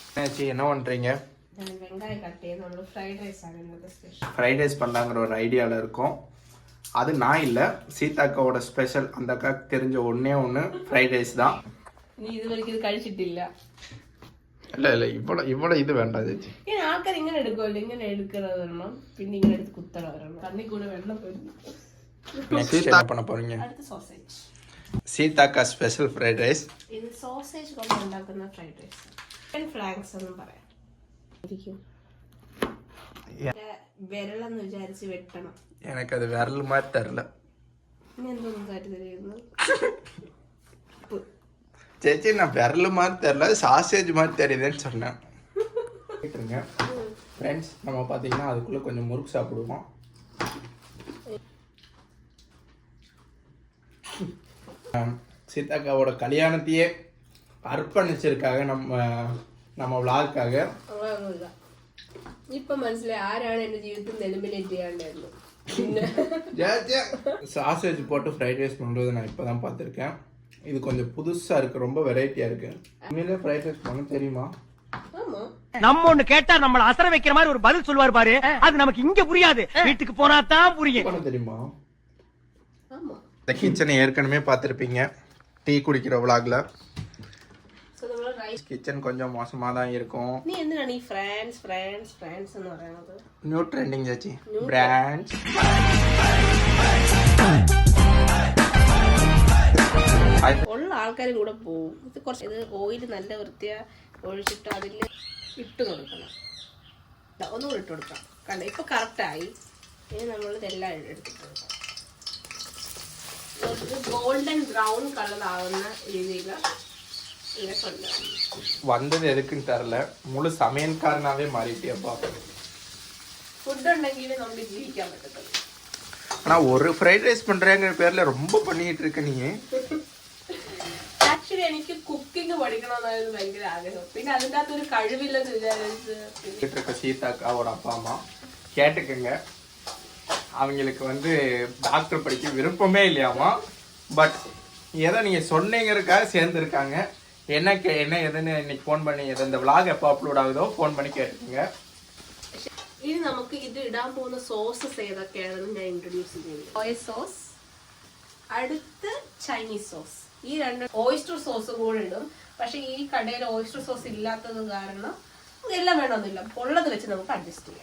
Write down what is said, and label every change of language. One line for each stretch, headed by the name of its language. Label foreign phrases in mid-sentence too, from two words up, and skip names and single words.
Tamil: ஆச்சு, என்ன பண்றீங்க? வெங்காயம் கட்டியது
English: fried rice fried rice
Tamil: பண்ணலாங்கிற ஒரு ஐடியாவில் இருக்கோம். அது நான் இல்லை, சீதாக்காவோட ஸ்பெஷல். அந்த அக்காவுக்கு தெரிஞ்ச ஒன்று
English: fried rice
Tamil: தான். நீ இது வரைக்கும் இது കഴിച്ചിട്ടില്ല?
Malayalam: இல்லை ഇവിടെ ഇത് വേണ്ട ചേച്ചി. ആൾക്കാർ ഇങ്ങനെ എടുക്കുമല്ലോ, ഇങ്ങനെ എടുക്കുന്നത് വരണം, പിന്നെ ഇങ്ങനെ എടുത്ത് കുത്തണ വരണം, കണ്ണി കൂടെ വെള്ളം വരുന്നു.
Tamil: என்ன பண்ண പോறீங்க?
Malayalam: അടുത്ത സോസേജ്. സീതാക്ക
English: special fried rice.
Malayalam: ഇത് സോസേജ് കൊണ്ട് ഉണ്ടാക്കുന്ന
English: fried rice.
Malayalam: ചിക്കൻ ഫ്ലാങ്ക്സ് എന്നും പറയാം. വിരളെന്ന് വിചാരിച്ച് വെട്ടണം. എനിക്കത് വിരൽ മാറ്റി തരില്ല. എന്തോന്നും കാര്യം തരുന്നു ചേച്ചി,
Tamil: நான் விரல் மாதிரி தெரியல, சாசேஜ் மாதிரி தெரியுதுன்னு சொன்னேன். ஃப்ரெண்ட்ஸ், நம்ம பார்த்தீங்கன்னா அதுக்குள்ளே கொஞ்சம் முறுக்கு சாப்பிடுவோம். சீதாக்காவோட கல்யாணத்தையே அர்ப்பணிச்சிருக்காங்க நம்ம விளாகுக்காக.
Malayalam: ഇപ്പൊ മനസ്സിലായി ആരാണ് എന്റെ ജീവിതത്തിൽ എലിമിനേറ്റ് ചെയ്യാണ്ടായിരുന്നു.
Tamil: சாசேஜ் போட்டு
English: fried rice
Tamil: பண்ணுறது நான் இப்போ தான் பார்த்துருக்கேன். இது கொஞ்சம் புதுசா இருக்கு, ரொம்ப வெரைட்டியா இருக்கு. உண்மையிலே
English: fried rice
Tamil: பண்ண தெரியுமா? ஆமா, நம்ம ஒண்ணு கேட்டா நம்மள அசர வைக்கிற மாதிரி ஒரு பதில் சொல்வார் பாரு, அது நமக்கு இங்க புரியாது, வீட்டுக்கு போனா தான் புரியும். பண்ண தெரியுமா? ஆமா. இந்த கிச்சனை ஏற்கனவே பார்த்திருப்பீங்க டீ குடிக்கிற vlogல. கிச்சன் கொஞ்சம் மோசமா தான் இருக்கும். நீ என்ன நீ ஃப்ரெண்ட்ஸ் ன்னு പറയുന്നത്?
English: new trending
Tamil: ചേച്ചി, பிராண்ட்ஸ்.
Malayalam: ഉള്ള ആൾക്കാരും കൂടെ പോവും. ഇത് കുറച്ച് ഇത് ഓയിൽ നല്ല വൃത്തിയാ ഒഴിച്ചിട്ട് അതിൽ ഇട്ട് കൊടുക്കണം. ഒന്നുകൂടി ഇട്ട് കൊടുക്കാം. കണ്ട ഇപ്പൊ കറക്റ്റായി. ഇനി നമ്മൾ ഇതെല്ലാം എടുത്തിട്ട് കൊടുക്കാം.
English: golden brown colour
Malayalam: ആവുന്ന രീതിയിൽ
Tamil: வந்தது எதுக்குன்னு தெரியல, முழு சமையல்காரனாவே மாறிட்டியப்பா.
Malayalam: ஃபுட் உണ്ടെങ്കിൽ നമുക്ക് ജീവിക്കാൻ പറ്റത്തുള്ളൂ.
Tamil: ஆனா ஒரு
English: fried rice
Tamil: பண்றேங்கிற பேர்ல ரொம்ப பண்ணிட்டு இருக்க நீ.
Malayalam: ആക്ച്വലി എനിക്ക് കുക്കിംഗ് പഠിക്കണമെന്നായിരുന്നു ഭയങ്കര ആഗ്രഹം. പിന്നെ അതിൻ്റെ അകത്തൊരു കഴിവില്ലെന്ന് വിചാരിച്ച്
Tamil: சீதாக்காவோட அப்பா அம்மா கேட்டுக்கங்க, அவங்களுக்கு வந்து டாக்டர் படிக்க விருப்பமே இல்லையாமா. பட் ஏதோ நீங்க சொன்னீங்கிறதுக்காக சேர்ந்துருக்காங்க. என்ன எதுன்னு இன்னைக்கு ஃபோன் பண்ணி இந்த vlog எப்போ அப்லோட் ஆகுதோ ஃபோன் பண்ணி கேட்டுக்கங்க.
Malayalam: ഇനി നമുക്ക് ഇത് ഇടാൻ പോകുന്ന സോസസ് ഏതൊക്കെയാണെന്ന് ഞാൻ ഇൻട്രൊഡ്യൂസ് ചെയ്യുന്നു.
English: soya sauce,
Malayalam: അടുത്ത്
English: Chinese sauce.
Malayalam: ഈ രണ്ട് ഓയിസ്റ്റർ സോസും കൂടെ ഇടും. പക്ഷെ ഈ കടയിൽ
English: oyster sauce
Malayalam: ഇല്ലാത്തത് കാരണം എല്ലാം വേണമെന്നില്ല, ഉള്ളത് വെച്ച് നമുക്ക് അഡ്ജസ്റ്റ് ചെയ്യാം.